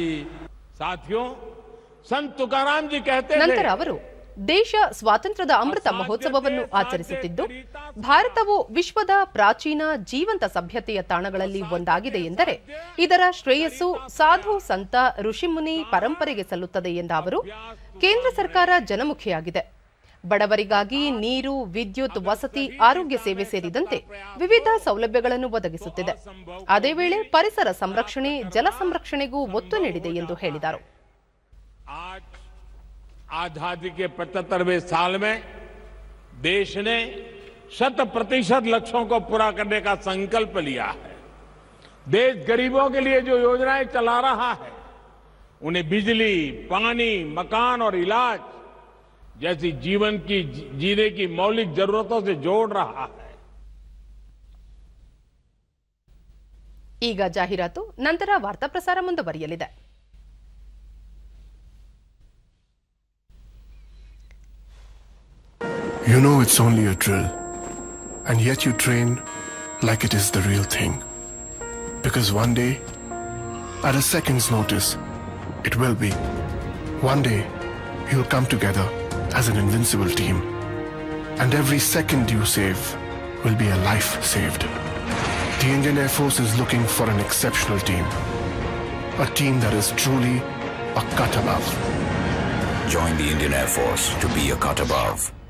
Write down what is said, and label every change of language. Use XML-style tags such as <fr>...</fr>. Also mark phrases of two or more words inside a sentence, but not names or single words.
<hi>साथियों, संत तुकाराम जी कहते थे,</hi> <kn>ನಂತರ ಅವರು ದೇಶ ಸ್ವಾತಂತ್ರ್ಯದ ಅಮೃತ ಮಹೋತ್ಸವವನ್ನು ಆಚರಿಸುತ್ತಿದ್ದು, ಭಾರತವು ವಿಶ್ವದ ಪ್ರಾಚೀನ ಜೀವಂತ ಸಭ್ಯತೆಯ ತಾಣಗಳಲ್ಲಿ ಒಂದಾಗಿದೆ ಎಂದರೆ ಇದರ ಶ್ರೇಯಸ್ಸು ಸಾಧು ಸಂತ ಋಷಿಮುನಿ ಪರಂಪರೆಗೆ ಸಲ್ಲುತ್ತದೆ ಎಂದ ಅವರು, ಕೇಂದ್ರ ಸರ್ಕಾರ ಜನಮುಖಿಯಾಗಿದೆ. ಬಡವರಿಗಾಗಿ ನೀರು, ವಿದ್ಯುತ್, ವಸತಿ, ಆರೋಗ್ಯ ಸೇವೆ ಸೇರಿದಂತೆ ವಿವಿಧ ಸೌಲಭ್ಯಗಳನ್ನು ಒದಗಿಸುತ್ತಿದೆ. ಅದೇ ವೇಳೆ ಪರಿಸರ ಸಂರಕ್ಷಣೆ, ಜಲ ಸಂರಕ್ಷಣೆಗೂ ಒತ್ತು ನೀಡಿದೆ ಎಂದು ಹೇಳಿದರು.</kn> <hi>आजादी के 75वें साल में देश ने 100% लक्ष्यों को पूरा करने का संकल्प लिया है. देश गरीबों के लिए जो योजनाएं चला रहा है, उन्हें बिजली, पानी, मकान और इलाज जैसी जीवन की जीने की मौलिक जरूरतों से जोड़ रहा है.</hi> <kn>ಈಗ ಜಾಹೀರಾತು, ನಂತರ ವಾರ್ತಾ ಪ್ರಸಾರ ಮುಂದುವರಿಯಲಿದೆ.</kn> <en>You know it's only a drill, and yet you train like it is the real thing. Because one day, at a second's notice, it will be. One day, you'll come together as an invincible team, and every second you save will be a life saved. The Indian Air Force is looking for an exceptional team, a team that is truly a cut above. Join the Indian Air Force to be a cut above.</en>